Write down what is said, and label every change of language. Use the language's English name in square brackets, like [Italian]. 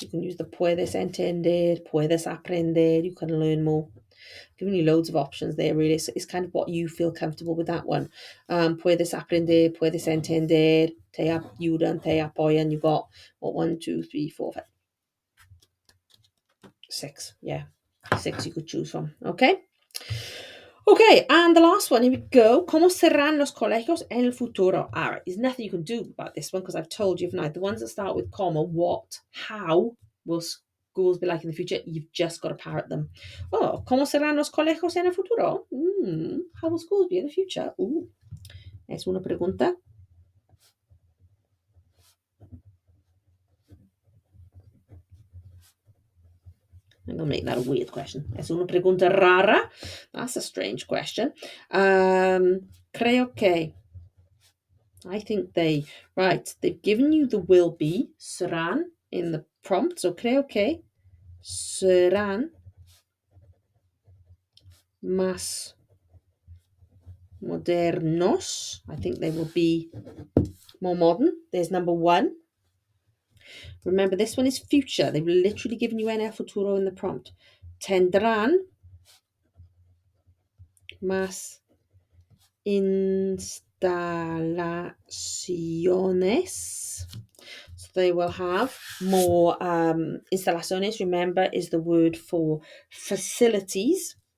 [English] You can use the [Spanish] puedes entender, puedes aprender. [English] You can learn more. Giving you loads of options there, really. It's kind of what you feel comfortable with that one. [Spanish] Puedes aprender, puedes entender, te ayudan, te apoyan. [English] You got what, 1, 2, 3, 4, 5, 6. Yeah, 6 you could choose from. Okay. Okay, and the last one, here we go. [Spanish] ¿Cómo serán los colegios en el futuro? [English] All right, there's nothing you can do about this one because I've told you, the ones that start with comma, what, how will schools be like in the future? You've just got to parrot them. [Spanish] Oh, ¿cómo serán los colegios en el futuro? [English] How will schools be in the future? [Spanish] Es una pregunta. [English] I'm going to make that a weird question. [Spanish] Es una pregunta rara. [English] That's a strange question. [Spanish] Creo que. [English] I think they've given you the will be, [Spanish] serán, [English] in the prompt. [Spanish] So creo que serán más modernos. [English] I think they will be more modern. There's number 1. Remember, this one is future. They've literally given you [Spanish] en el futuro [English] in the prompt. [Spanish] Tendrán más instalaciones. [English] So they will have more instalaciones. Remember, is the word for facilities.